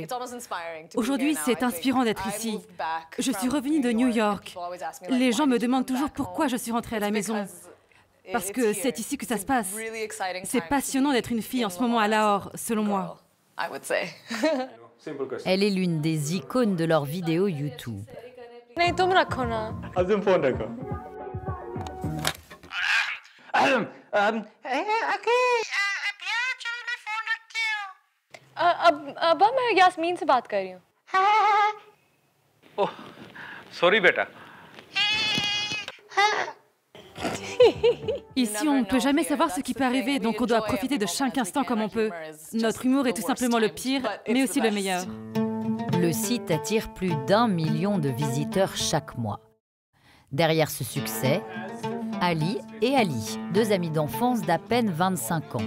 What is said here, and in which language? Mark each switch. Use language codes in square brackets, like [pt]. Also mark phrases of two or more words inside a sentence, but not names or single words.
[fr] Aujourd'hui, c'est inspirant d'être ici. Je suis revenue de New York. Les gens me demandent toujours pourquoi je suis rentrée à la maison. Parce que c'est ici que ça se passe. C'est passionnant d'être une fille en ce moment à Lahore, selon moi. Elle est l'une des icônes de leurs vidéos YouTube. [ur] ابا میں یاسمین سے بات کر رہی ہوں. اوہ، سوری بیٹا. [fr] Ici, on ne peut jamais savoir ce qui peut arriver, donc on doit profiter de chaque instant comme on peut. Notre humour est tout simplement le pire, mais aussi le meilleur. Le site attire plus d'1 million de visiteurs chaque mois. Derrière ce succès, Ali et Ali, 2 amis d'enfance d'à peine 25 ans.